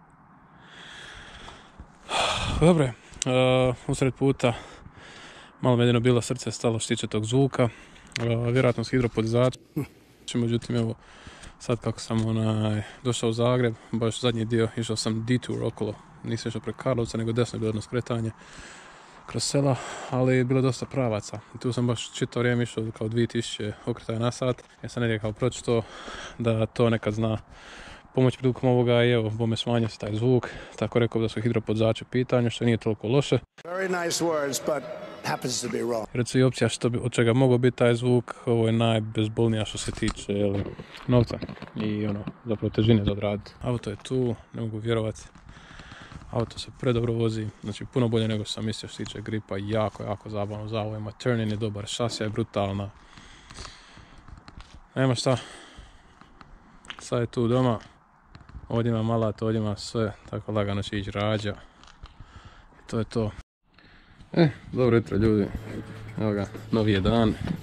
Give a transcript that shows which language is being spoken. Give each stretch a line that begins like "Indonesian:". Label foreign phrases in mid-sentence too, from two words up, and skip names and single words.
Croatian: Dobro je, usred puta malo me jedino bilo srce stalo što tiče tog zvuka, vjerojatno s hidropodizačem, međutim evo sad kako sam došao u Zagreb, baš zadnji dio, išao sam detour okolo, nisam išao preko Karlovca nego desno je bilo jedno skretanje. kroz sela, ali je bilo dosta pravaca. I tu sam baš čito vrijeme išao kao 2000 okretaja na sat. Ja sam negdje kao pročito da to nekad zna pomoć prilikom ovoga i evo, bome smanjio se taj zvuk. Tako rekao da su hidropodzači u pitanju, što nije toliko loše.
English: Very nice words, but happens to be wrong.
Croatian: Recimo i opcija od čega mogao biti taj zvuk, ovo je najbezbolnija što se tiče novca i zapravo težine za odraditi. Auto je tu, ne mogu vjerovati. Auto se predobro vozi, znači puno bolje nego sam mislio što se tiče gripa, jako zabavno za ovima. Turn-in je dobar, šasija je brutalna. Nema šta. Sad je tu doma. Ovdje ima alat, ovdje ima sve, tako lagano će ići rađa. I to je to. Dobro jutro ljudi. Evo ga, novi je dan.